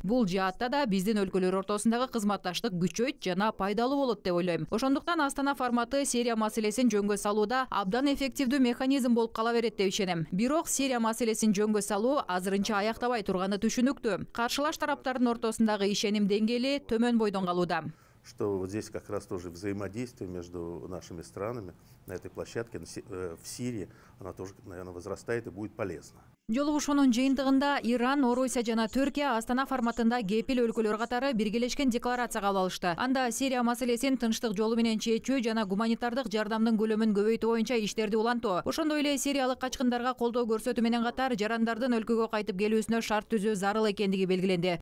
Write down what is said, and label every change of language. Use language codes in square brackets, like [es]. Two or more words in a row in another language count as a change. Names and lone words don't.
[ky] Бул жаатта да биздин өлкөлөр ортосундагы кызматташтык күчөйт жана пайдалуу болот деп ойлойм. Ошондуктан Астана форматы Сирия маселесин жөнгө салууда абдан эффективдүү механизм болуп кала берет деп ишенем. Бирок Сирия маселесин жөнгө салуу азырынча аяктабай турганы түшүнүктүү. Каршылаш тараптардын ортосундагы ишеним деңгээли төмөн бойдон калууда. [ru] Что вот здесь как раз тоже взаимодействие между нашими странами на этой площадке в Сирии, она тоже, наверное, возрастает и будет полезна. [ky] Жолугушуунун жыйынтыгында Иран, Орусия жана Түркия Астана форматында кепил өлкөлөр катары биргелешкен декларация кабыл алышты. Анда Сирия маселесин тынчтык жолу менен чечүү жана гуманитардык жардамдын көлөмүн көбөйтүү боюнча иштерди улантуу. Ошондой эле сириялык качкындарга колдоо көрсөтүү менен катар жарандардын өлкөгө кайтып келүүсүнө шарт түзүү зарыл экендиги белгиленди.